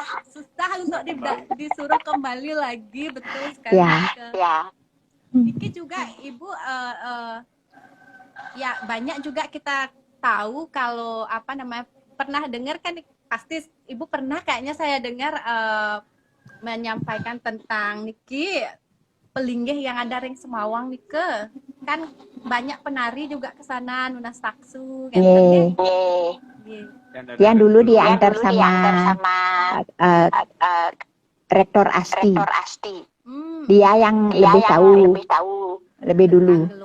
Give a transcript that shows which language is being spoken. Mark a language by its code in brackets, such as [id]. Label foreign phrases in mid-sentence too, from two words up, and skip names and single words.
[id] susah untuk disuruh kembali lagi, betul sekali. Niki juga ibu ya banyak juga kita tahu kalau apa namanya pernah dengar kan, pasti ibu pernah kayaknya saya dengar menyampaikan tentang niki pelinggih yang ada ring Semawang nike kan banyak penari juga ke sana [ban] nunas taksu [id] kan. Yang dulu diantar sama Rektor Asti. Dia yang lebih tahu, lebih dulu.